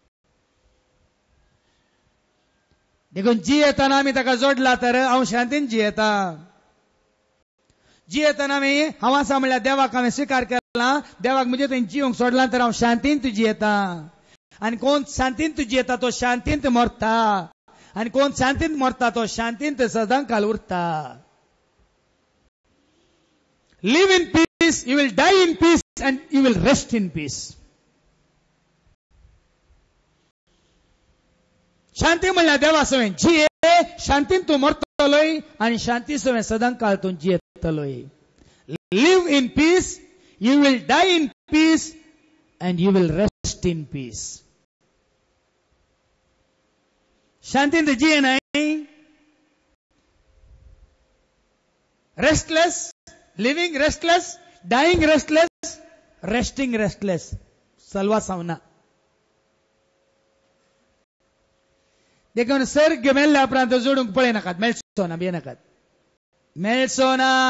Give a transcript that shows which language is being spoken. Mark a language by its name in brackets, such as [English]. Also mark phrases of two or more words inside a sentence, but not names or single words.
[Konkani] देखून जियेतना आमी ताका जोडला तर हांव शांतीन जियेता. जियेतना हांव आसा म्हणल्यार देवाक हांवें स्विकार केला, देवाक म्हजे थंय जियोंक सोडला तर हांव शांतीन तूं जियेता. आनी कोण शांतीन तूं जियेता तो शांतीन मरता, आनी कोण शांतीन मरता तो शांतीन सदां काल उरता. [English] Live in peace, you will die in peace and you will rest in peace अँड यू विल रेस्ट इन पीस. [Konkani] शांती म्हणल्यार देवा सवय जिये, शांतीन तूं मरतलोय आनी शांती सवय सदां काळ तूं जियेतलोय. [English] Live in peace, you will die in peace and you will rest in peace अँड यू विल रेस्ट इन पीस. [Konkani] शांतीन तूं जिये नाही, [English] restless, living restless, dying restless, resting restless, [Konkani] सलवा सावना. देखून सर्ग मेल्ल्या उपरांत जोडूंक पळयनाकात, मेळचोना भियेनाकात, मेळचोना.